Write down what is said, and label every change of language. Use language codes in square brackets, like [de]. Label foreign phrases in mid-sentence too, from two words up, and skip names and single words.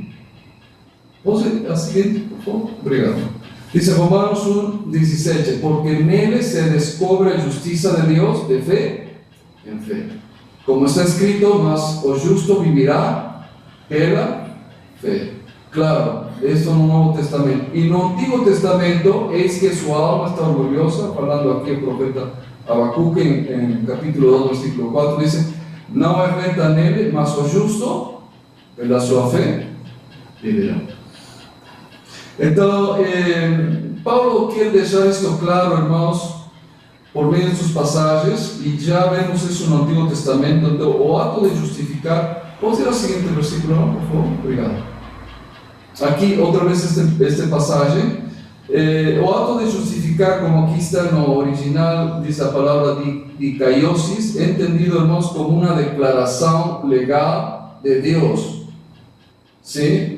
[pt] Pode a seguinte, por favor? Obrigado. Diz Romanos 1:17: porque nele se descobre a justiça de Deus de fé em fé. Como está escrito, mas o justo vivirá pela fé. [es] Claro, esto no Nuevo Testamento. Y no Antiguo Testamento es que su alma está orgullosa, hablando aquí el profeta Habacuque en capítulo 2, versículo 4, dice: no hay renta nele, [pt] mas o justo, pela sua fé, vivirá. Então, Paulo quer deixar isto claro, [es] hermanos, [pt] por meio de [es] sus pasajes, y ya vemos eso en el Antiguo Testamento. [pt] Então, o acto de justificar, [es] ¿puedo ir al siguiente versículo, por favor? [pt] Obrigado. Aqui, outra vez, este passagem. O ato de justificar, como aqui está no original, diz a palavra dikaiosis, entendido, irmãos, como uma declaração legal de Deus. Sim?